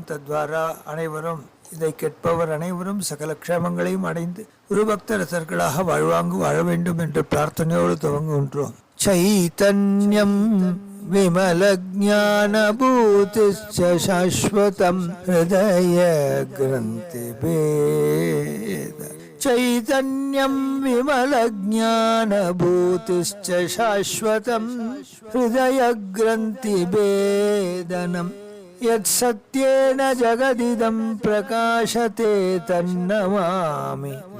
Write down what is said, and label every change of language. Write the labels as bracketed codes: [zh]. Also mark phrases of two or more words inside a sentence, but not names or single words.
[ta] தத்வாரா அனைவரும் இதை கேட்பவர் அனைவரும் சகல க்ஷேமங்களையும் அடைந்து குருபக்த ரசர்களாக வாழ்வாங்கு வாழ வேண்டும் என்று பிரார்த்தனையோடு துவங்குகின்றோம். [sa] चैतन्यं विमल ज्ञान भूतिश्च शाश्वतं हृदय ग्रन्थि भेद चैतन्यं विमलज्ञानभूतिश्च शाश्वतं हृदयग्रन्थिभेदनं यत्सत्येन जगदिदं प्रकाशते तन्नमामि